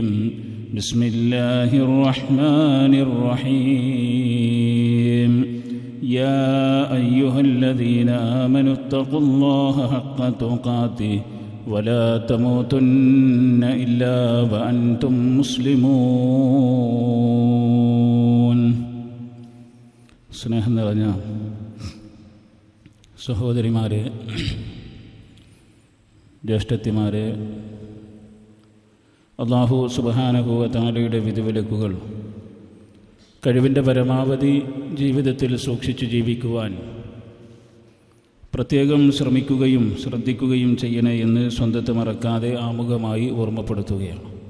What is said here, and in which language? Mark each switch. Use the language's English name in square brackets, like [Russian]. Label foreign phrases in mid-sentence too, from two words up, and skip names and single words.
[Arabic] بسم الله الرحمن الرحيم. يا أيها الذين آمنوا اتقوا الله حق تقاته ولا تموتن إلا وأنتم مسلمون. [Malayalam] സ്നേഹം നിറഞ്ഞ സഹോദരിമാരെ, ജ്യേഷ്ഠത്തിമാരെ, [Arabic] الله سبحانه و [Malayalam] തആലയുടെ വിധിവിലക്കുകൾ കഴിവിൻ്റെ പരമാവധി ജീവിതത്തിൽ സൂക്ഷിച്ചു ജീവിക്കുവാൻ പ്രത്യേകം ശ്രമിക്കുകയും ശ്രദ്ധിക്കുകയും ചെയ്യണേ എന്ന് സ്വന്തത്തെ മറക്കാതെ ആമുഖമായി ഓർമ്മപ്പെടുത്തുകയാണ്.